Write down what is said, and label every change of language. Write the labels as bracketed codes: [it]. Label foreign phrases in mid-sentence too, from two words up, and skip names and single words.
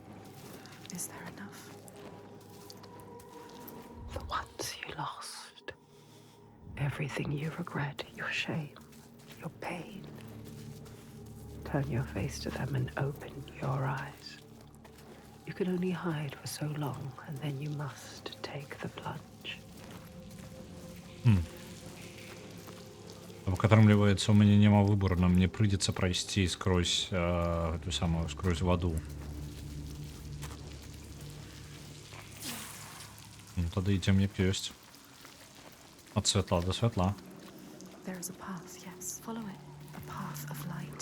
[en] Is there enough? The ones you lost. Everything you regret, your shame, your pain. Turn your face to them and open your eyes. You can only hide for so long, and then you must take the plunge. [be] В отрымліваецца, у мяне няма выбору, нам мне прыйдзецца прайсці скрозь [ru] эту самую [be] скрозь ваду. Ну тады ідзем як ёсць. Ад святла да святла. [en] There is a path, yes. Follow it. A path of light.